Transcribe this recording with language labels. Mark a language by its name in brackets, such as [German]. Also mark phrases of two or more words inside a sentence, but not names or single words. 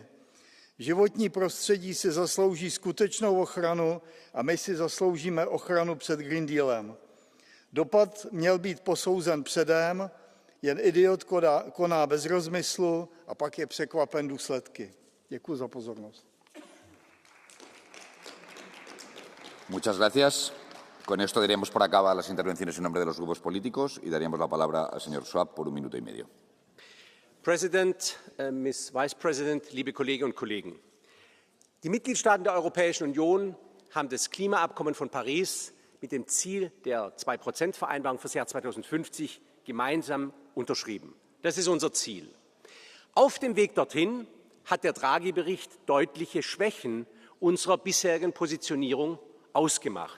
[Czech] Životní prostředí si zaslouží skutečnou ochranu a my si zasloužíme ochranu před Green Dealem. Dopad měl být posouzen předem, jen idiot koná bez rozmyslu a pak je překvapen důsledky. Děkuji za pozornost. [Spanish] Muchas gracias. Con esto daríamos por acabadas las intervenciones en nombre de los grupos políticos y daríamos la palabra al señor Schwab por 1 minuto y medio. [English] President, Ms. Vice President, [German] liebe Kolleginnen und Kollegen. Die Mitgliedstaaten der Europäischen Union haben das Klimaabkommen von Paris mit dem Ziel der 2%-Vereinbarung für das Jahr 2050 gemeinsam unterschrieben. Das ist unser Ziel. Auf dem Weg dorthin hat der Draghi-Bericht deutliche Schwächen unserer bisherigen Positionierung ausgemacht.